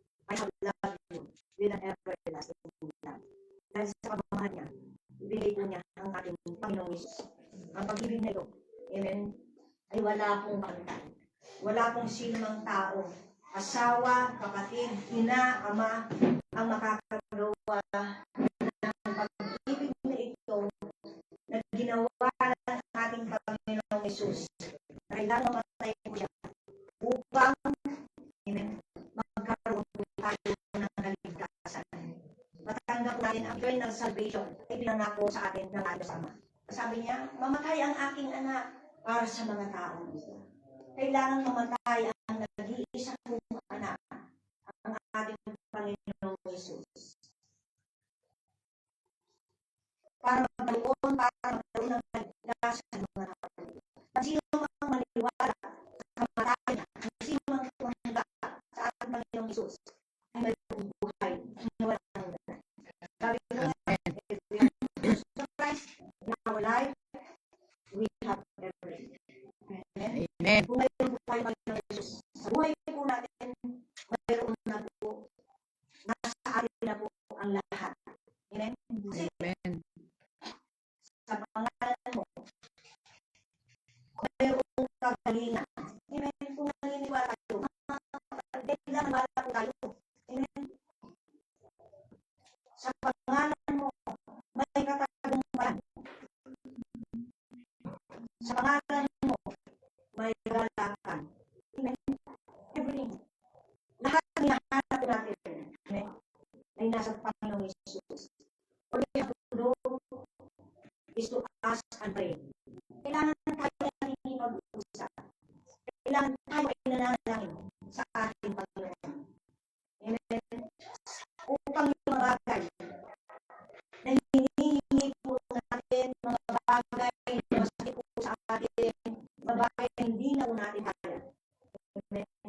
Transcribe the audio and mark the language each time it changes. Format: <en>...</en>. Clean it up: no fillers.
<en>I have loved you with an everlasting love.</en> <tl>Dahil sa pagmamahal niya, ibigay po niya ang ating Panginoong Yesus. Ang pag-ibig na ito, amen, ay wala pong pagkakita. Wala pong sinumang tao, asawa, kapatid, ina, ama, ang makakagawa ng pag-ibig na ito na ginawa ng ating Panginoong Yesus. Dahil lang namatay po siya upang, amen, magkaroon po tayo ng kaligtasan. Matanggap natin ang eternal salvation ay pinangako sa atin ng ating Ama. Sabi niya, mamatay ang aking anak para sa mga taong ito. Kailangan mamatay ang nag-iisang kong anak, ang ating Panginoong Yesus. Para magkaroon ng kaligtasan ng mga tao. At sino mang maniwala sa kamatayan, at sino mang tumanggap sa ating Panginoong Yesus, ay mayroong buhay na walang hanggan. Sabi ko nga,</tl> <en>if we are Jesus Christ in our life, we have everything. Amen. Amen.</en> <tl>Kung mayroon po tayo Panginoong Yesus, sa buhay po natin, mayroon na po, nasa atin na po ang lahat. Amen. Kasi Amen. sa pangalan mo, mayroong kagalingan. Amen. Kung naniniwala tayo, kailangan wala po tayo. Amen. Sa pangalan mo, may katagumpayan. Sa pangalan mo, may galakan. Amen. Everything. Lahat ng hinahanap natin, amen, ay nasa Panginoong Yesus.</tl> <en>All we have to do is to ask and pray.</en> <tl>Kailangan tayo natin mag-usap. Kailangan tayo ay nananalangin sa ating Panginoon. Amen. Upang yung mga bagay na hinihingi po natin, mga bagay na masakit po sa atin, mga bagay na hindi na po natin kaya. Amen.</tl>